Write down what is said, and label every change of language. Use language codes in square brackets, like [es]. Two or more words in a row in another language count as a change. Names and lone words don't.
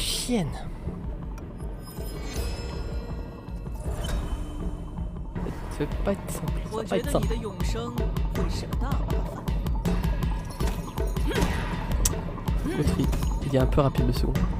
[fr] tienne. Ça va pas être simple. Ça [zh] 我 [fr] va pas [zh] 觉 [fr] être [zh] 得 [fr] simple. [zh] 你的永生会是个大麻烦。 [fr] L'autre, il est un peu rapide le second.